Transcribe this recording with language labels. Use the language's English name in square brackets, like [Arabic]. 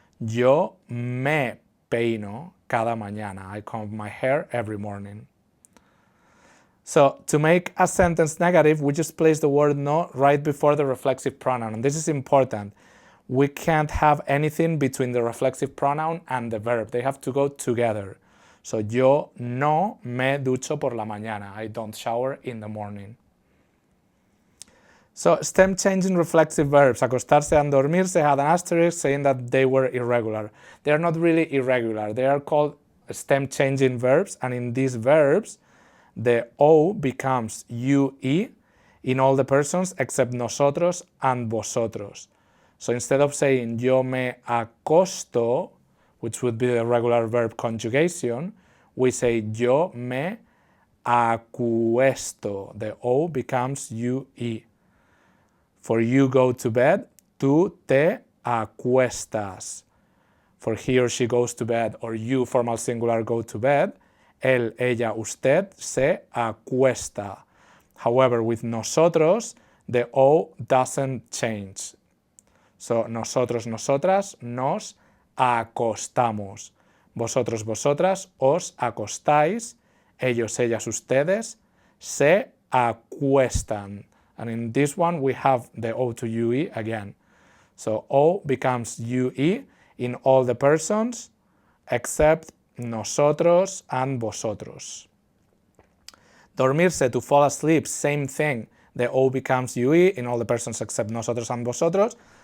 [Spanish] Yo me peino cada mañana. [English] I comb my hair every morning. So to make a sentence negative, we just place the word no right before the reflexive pronoun. And this is important. We can't have anything between the reflexive pronoun and the verb. They have to go together. [Spanish] So yo no me ducho por la mañana. [English] I don't shower in the morning. So stem changing reflexive verbs, acostarse and dormirse, had an asterisk saying that they were irregular. They are not really irregular. They are called stem changing verbs, and in these verbs, the O becomes UE in all the persons except nosotros and vosotros. So instead of saying [Spanish] yo me acosto, [English] which would be the regular verb conjugation, we say [Spanish] yo me acuesto. [English] The O becomes UE. For you go to bed, [Spanish] tú te acuestas. [English] For he or she goes to bed, or you, formal singular, go to bed, [Spanish] él, ella, usted se acuesta. [English] However, with nosotros, the O doesn't change. [Spanish] So, nosotros, nosotras, nos acostamos. Vosotros, vosotras, os acostáis. Ellos, ellas, ustedes se acuestan. [English] And in this one, we have the O to UE again. So O becomes UE in all the persons except nosotros and vosotros. Dormirse, to fall asleep, same thing. The O becomes UE in all the persons except nosotros and vosotros.